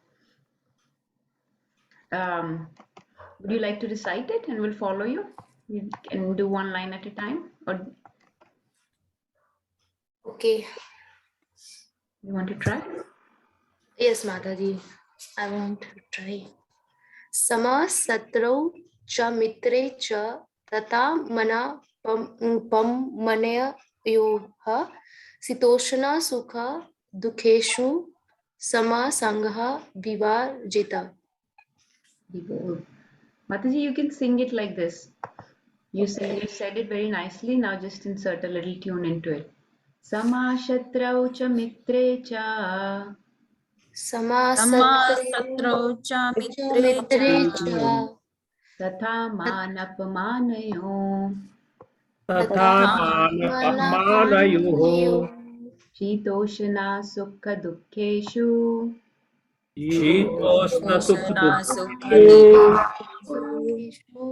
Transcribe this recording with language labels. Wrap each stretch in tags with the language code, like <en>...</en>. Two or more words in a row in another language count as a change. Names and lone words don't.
<en>Would you like to recite it and we'll follow you? You can do one line at a time, or Okay. you want to try? Yes, Mataji. I want to try.</en> <sa>Sama satrau cha mitre cha tata mana manaya yoha sitoshana sukha dukheshu sama sangha vivarjita.</sa> <en>Be bold. Mataji, you can sing it like this. You said it very nicely. Now just insert a little tune into it.</en> <sa>Sama shatrau cha mitre cha Sama Satrau cha mitre cha tatha manapamanayo तथा मानपमानयोः shitoshana sukha dukkeshu Toshana शीतोष्णसुखदुःखेषु</sa>